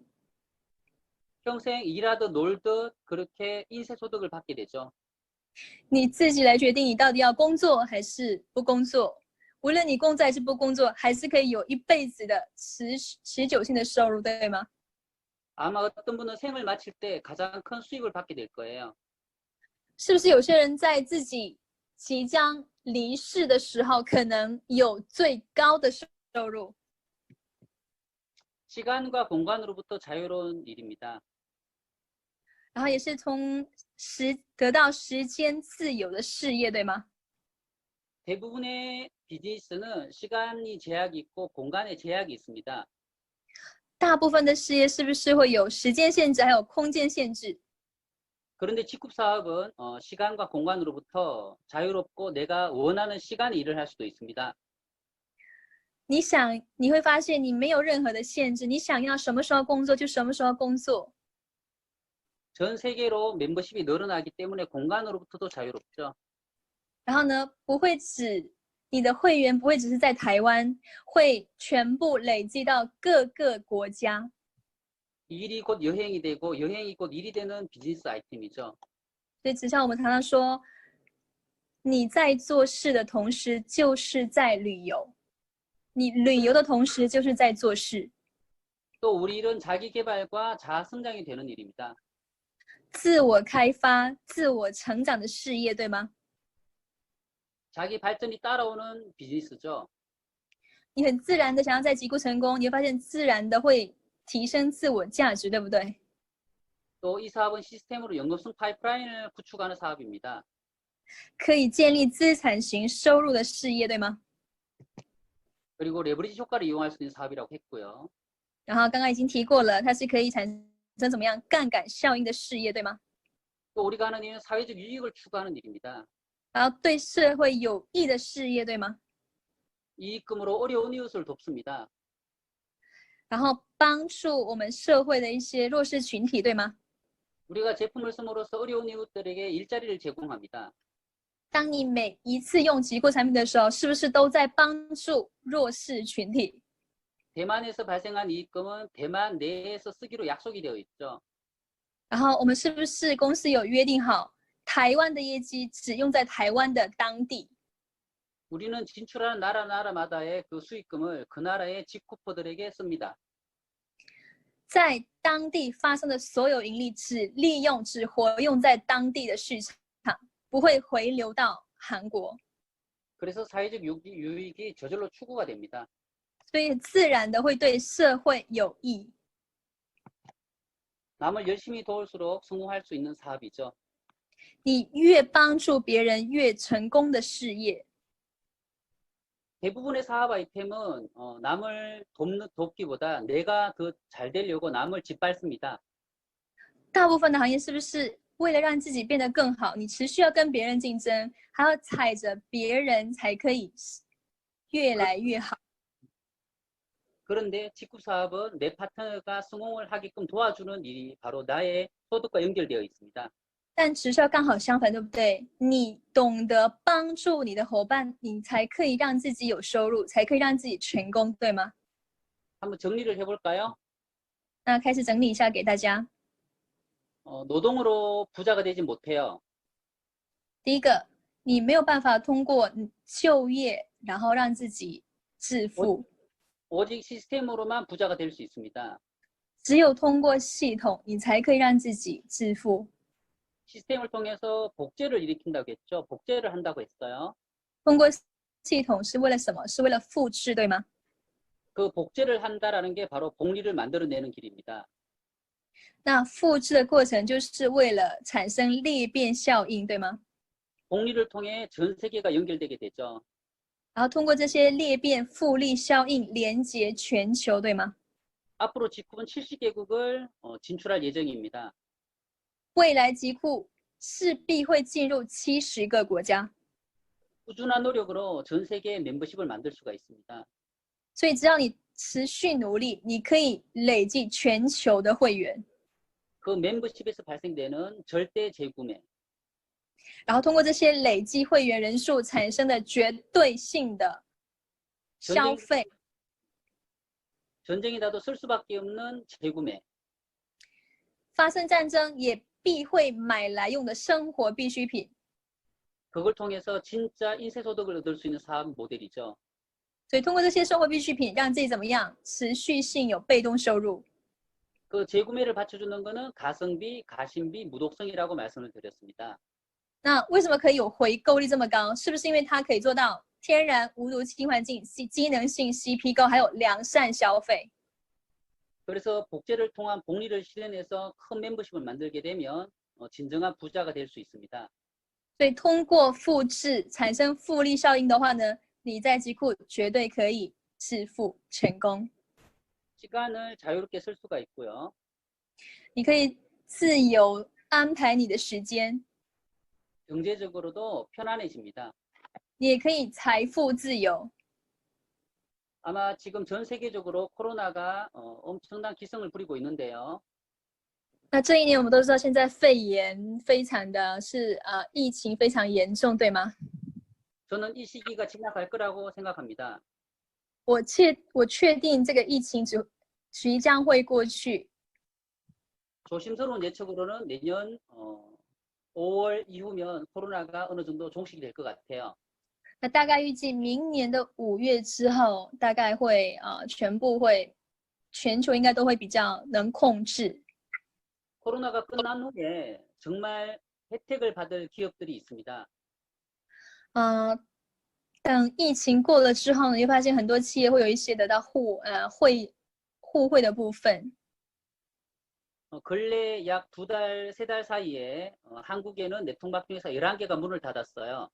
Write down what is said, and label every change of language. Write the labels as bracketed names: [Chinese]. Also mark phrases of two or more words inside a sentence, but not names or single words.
[Korean] 평생 일하듯 놀듯 그렇게 인쇄소득을 받게 되죠. [Chinese] 你自己来决定你到底要工作还是不工作。无论你工作还是不工作，还是可以有一辈子的持久性的收入，对吗？ [Korean] 아마 어떤 분은 생을 마칠 때 가장 큰 수익을 받게 될 거예요. [Chinese] 是不是有些人在自己即将离世的时候，可能有最高的收入？ [Korean] 시간과 공간으로부터 자유로운 일입니다. [Chinese] 然后也是得到时间自由的事业，对吗？ [Korean] 대부분의 비즈니스는 시간이 제약이 있고 공간에 제약이 있습니다. [Chinese] 大部分的事业是不是会有时间限制，还有空间限制？ [Korean] 그런데 직급 사업은 시간과 공간으로부터 자유롭고 내가 원하는 시간에 일을 할 수도 있습니다. [Chinese] 你会发现你没有任何的限制，你想要什么时候工作就什么时候工作。 [Korean] 전 세계로 멤버십이 늘어나기 때문에 공간으로부터도 자유롭죠. [Chinese] 然后呢，你的会员不会只是在台湾，会全部累积到各个国家。 [Korean] 일이 곧 여행이 되고 여행이 곧 일이 되는 비즈니스 아이템이죠. [Chinese] 所以直销我们常常说，你在做事的同时就是在旅游，你旅游的同时就是在做事。 [Korean] 또 우리 일은 자기 개발과 자아 성장이 되는 일입니다. [Chinese] 自我开发、自我成长的事业，对吗？ [Korean] 자기 발전이 따라오는 비즈니스죠. [Chinese] 你很自然的想要在极酷成功，你会发现自然的会提升自我价值，对不对？ [Korean] 또 이 사업은 시스템으로 연금성 파이프라인을 구축하는 사업입니다. [Chinese] 可以建立资产型收入的事业，对吗？ [Korean] 그리고 레버리지 효과를 이용할 수 있는 사업이라고 했고요. [Chinese] 然后刚刚已经提过了，它是可以产生怎么样杠杆效应的事业，对吗？ [Korean] 또 우리가 하는 일은 사회적 유익을 추구하는 일입니다. [Chinese] 然后对社会有益的事业，对吗？ [Korean] 이익금으로 어려운 이웃을 돕습니다. [Chinese] 然后帮助我们社会的一些弱势群体，对吗？ [Korean] 우리가 제품을 씀으로써 어려운 이웃들에게 일자리를 제공합니다. [Chinese] 当你每一次用极库产品的时候，是不是都在帮助弱势群体？ [Korean] 대만에서 발생한 이익금은 대만 내에서 쓰기로 약속이 되어 있죠. [Chinese] 然后我们是不是公司有约定好，台湾的业绩只用在台湾的当地？ [Korean] 우리는 진출하는 나라마다의 그 수익금을 그 나라의 직구퍼들에게 씁니다. [Chinese] 在当地发生的所有盈利只活用在当地的市场，不会回流到韩国， [Korean] 그래서 사회적 유익이 저절로 추구가 됩니다. [Chinese] 所以自然的会对社会有益。 [Korean] 남을 열심히 도울수록 성공할 수 있는 사업이죠. [Chinese] 你越帮助别人，越成功的事业。 [Korean] 대부분의 사업 아이템은 남을 돕기보다 내가 더 잘 되려고 남을 짓밟습니다. [Chinese] 大部分的行业是不是为了让自己变得更好，你持续要跟别人竞争，还要踩着别人才可以越来越好？ [Korean] 그런데 직구 사업은 내 파트너가 성공을 하게끔 도와주는 일이 바로 나의 소득과 연결되어 있습니다. [Chinese] 但直销刚好相反，对不对？你懂得帮助你的伙伴，你才可以让自己有收入，才可以让自己成功，对吗？ [Korean] 한번 정리를 해볼까요? [Chinese] 那开始整理一下给大家。 [Korean] 노동으로 부자가 되지 못해요. [Chinese] 第一个，你没有办法通过就业，然后让自己致富， [Korean] 오직 시스템으로만 부자가 될 수 있습니다. 只有通过系统，你才可以让自己致富。 시스템을 통해서 복제를 일으킨다고 했죠. 복제를 한다고 했어요. [Chinese] 通过系统是为了什么？是为了复制，对吗？ [Korean] 그 복제를 한다라는 게 바로 복리를 만들어내는 길입니다. [Chinese] 那复制的过程就是为了产生裂变效应，对吗？ [Korean] 복리를 통해 전 세계가 연결되게 되죠. [Chinese] 然后通过这些裂变复利效应连接全球，对吗？ [Korean] 앞으로 직후는 70개국을 진출할 예정입니다. [Chinese] 未来极库势必会进入70个国家， [Korean] 꾸준한 노력으로 전 세계에 멤버십을 만들 수가 있습니다. [Chinese] 所以只要你持续努力，你可以累计全球的会员， [Korean] 그 멤버십에서 발생되는 절대 재구매, [Chinese] 然后通过这些累计会员人数产生的绝对性的消费， [Korean] 전쟁이라도 쓸 수밖에 없는 재구매, [Chinese] 发生战争也必会买来用的生活必需品， [Korean] 그걸 통해서 진짜 인쇄소득을 얻을 수 있는 사업 모델이죠. [Chinese] 所以通过这些生活必需品，让自己怎么样持续性有被动收入。 [Korean] 그 재구매를 받쳐주는 것은 가성비, 가심비, 무독성이라고 말씀을 드렸습니다. [Chinese] 那为什么可以有回购率这么高？是不是因为它可以做到天然无毒氢环境、机能性 CP 高，还有良善消费？ [Korean] 그래서 복제를 통한 복리를 실현해서 큰 멤버십을 만들게 되면 진정한 부자가 될 수 있습니다. [Chinese] 所以通过复制产生复利效应的话呢，你在极库绝对可以致富成功。 [Korean] 시간을 자유롭게 쓸 수가 있고요. [Chinese] 你可以自由安排你的时间， [Korean] 경제적으로도 편안해집니다. [Chinese] 你也可以财富自由。 [Korean] 아마 지금 전 세계적으로 코로나가 엄청난 기승을 부리고 있는데요. [Chinese] 那这一年我们都知道，现在肺炎非常的疫情非常严重，对吗？ [Korean] 저는 이 시기가 지나갈 거라고 생각합니다. [Chinese] 我确定这个疫情即将会过去。 [Korean] 조심스러운 예측으로는 내년 5월 이후면 코로나가 어느 정도 종식이 될 것 같아요. [Chinese] 那大概预计明年的5月之后，大概会全球应该都会比较能控制。 [Korean] 코로나가 끝난 후에 정말 혜택을 받을 기업들이 있습니다. [Chinese] 等疫情过了之后呢，你会发现很多企业会有一些得到互惠的部分。 [Korean] 근래 약 2달, 3달 사이에 한국에는 네통방통에서 11개가 문을 닫았어요.